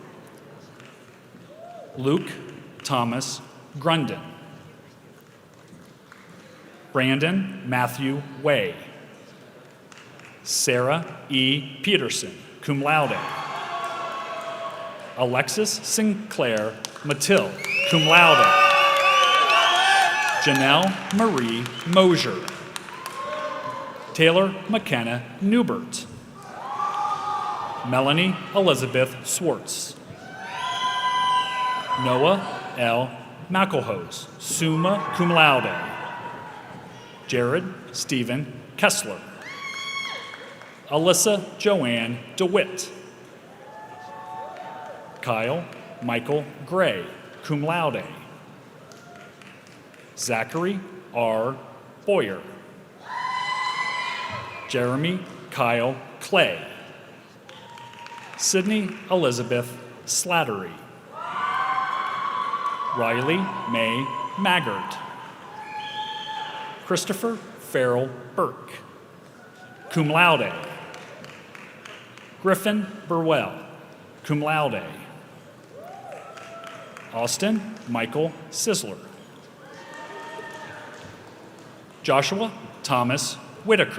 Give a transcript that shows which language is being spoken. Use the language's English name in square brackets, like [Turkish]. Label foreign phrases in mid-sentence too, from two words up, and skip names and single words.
[English] Luke Thomas Grundon. Brandon Matthew Way. Sarah E. Peterson, [Latin] cum laude. [English] Alexis Sinclair Matilde, [Latin] cum laude. [English] Janelle Marie Mosier. Taylor McKenna Newbert. Melanie Elizabeth Swartz. Noah L. [Latin] McElhose, summa cum laude. [English] Jared Stephen Kessler. Alyssa Joanne DeWitt. Kyle Michael Gray, [Latin] cum laude. [English] Zachary R. Boyer. Jeremy Kyle Clay. Sydney Elizabeth Slattery. Riley May Maggart. Christopher Farrell Burke, [Latin] cum laude. [English] Griffin Burwell, [Latin] cum laude. [English] Austin Michael Sisler. Joshua Thomas Whitaker.